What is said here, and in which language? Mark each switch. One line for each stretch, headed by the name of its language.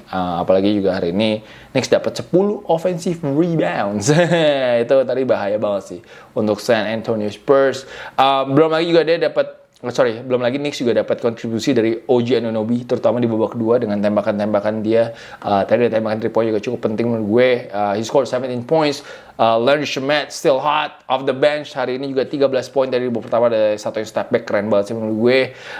Indonesian: Apalagi juga hari ini Knicks dapat 10 offensive rebounds. Itu tadi bahaya banget sih untuk San Antonio Spurs. Belum lagi juga dia dapat belum lagi Knicks juga dapat kontribusi dari OG Anunoby, terutama di babak kedua dengan tembakan-tembakan dia. Tadi ada tembakan 3 point juga cukup penting menurut gue.
English: He scored 17 points. Landry Shamet still hot off the bench.
Indonesian: Hari ini juga 13 poin dari babak pertama, ada satu yang step back keren banget sih menurut gue.